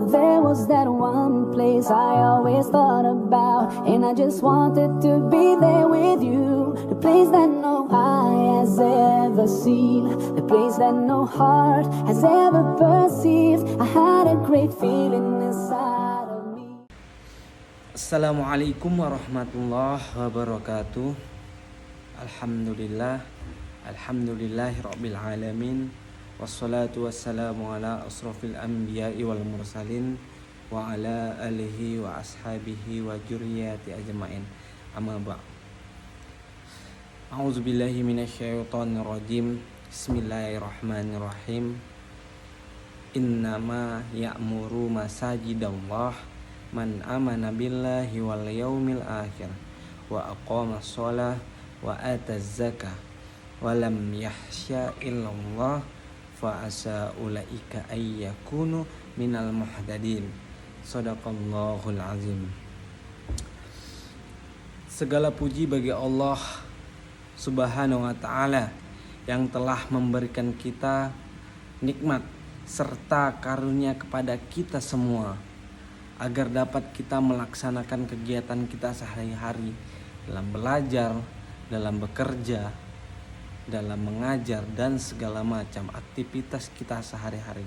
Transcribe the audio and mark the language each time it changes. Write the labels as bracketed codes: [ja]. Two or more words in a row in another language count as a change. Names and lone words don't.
[en] there was that one place I always thought about, and I just wanted to be there with you. The place that no eye has ever seen, the place that no heart has ever perceived. I had a great feeling inside of me. [ar] السلام عليكم ورحمة الله وبركاته. الحمد لله رب العالمين. والصلاة والسلام على أشرف الأنبياء والمرسلين وعلى آله وأصحابه وذريته أجمعين. أما بعد. أعوذ بالله من الشيطان الرجيم. Bismillahirrahmanirrahim. إنما يعمر مساجد الله من آمن بالله واليوم الآخر وأقام الصلاة وآتى الزكاة ولم يخش إلا الله فعسى أولئك أن يكونوا من المهتدين. صدق الله العظيم. [id] Segala puji bagi Allah [ar] سبحانه وتعالى [id] yang telah memberikan kita nikmat serta karunia kepada kita semua, agar dapat kita melaksanakan kegiatan kita sehari-hari dalam belajar, dalam bekerja, dalam mengajar, dan segala macam aktivitas kita sehari-hari.